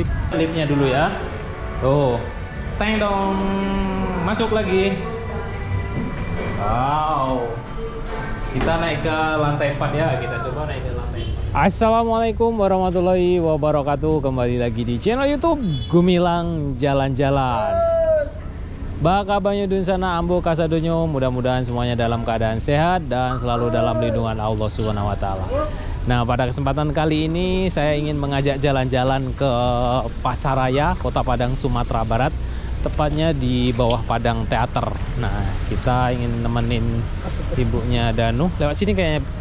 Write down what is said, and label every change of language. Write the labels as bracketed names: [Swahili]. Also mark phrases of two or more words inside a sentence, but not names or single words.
[Indonesian] Liftnya dulu ya. Tuh, teng dong, masuk lagi. Wow, kita naik ke lantai 4 ya, kita coba naik ke lantai 4. [Arabic] السلام عليكم ورحمة الله وبركاته. [Indonesian] Kembali lagi di channel YouTube Gumilang Jalan-Jalan. [Minangkabau] Baka banyu dun sana ambo kasadonyo, [Indonesian] mudah-mudahan semuanya dalam keadaan sehat dan selalu dalam lindungan Allah [Arabic] سبحانه وتعالى. [Indonesian] Nah, pada kesempatan kali ini saya ingin mengajak jalan-jalan ke Pasaraya, Kota Padang, Sumatera Barat. Tepatnya di bawah Padang Teater. Nah, kita ingin nemenin ibunya Danu lewat sini kayaknya.